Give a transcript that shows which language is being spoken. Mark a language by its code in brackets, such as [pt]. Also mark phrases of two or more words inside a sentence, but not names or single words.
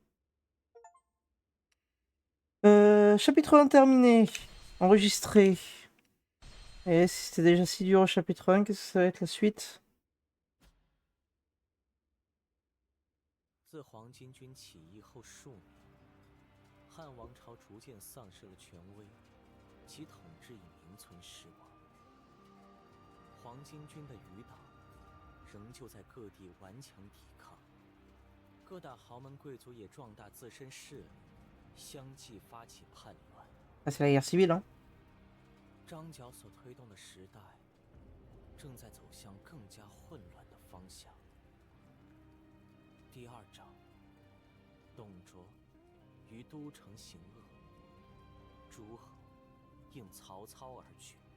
[fr] Chapitre 1 terminé. Enregistré. Et si c'était déjà si dur au chapitre 1, qu'est-ce que ça va être la suite? [zh] 自黄巾军起义后数年，汉王朝逐渐丧失了权威，其统治已名存实亡。黄巾军的余党仍旧在各地顽强抵抗，各大豪门贵族也壮大自身势力，相继发起叛乱。 [fr] Ah, c'est la guerre civile, hein? [zh] 张角所推动的时代，正在走向更加混乱的方向。第2章，董卓于都城行恶，诸侯应曹操而去。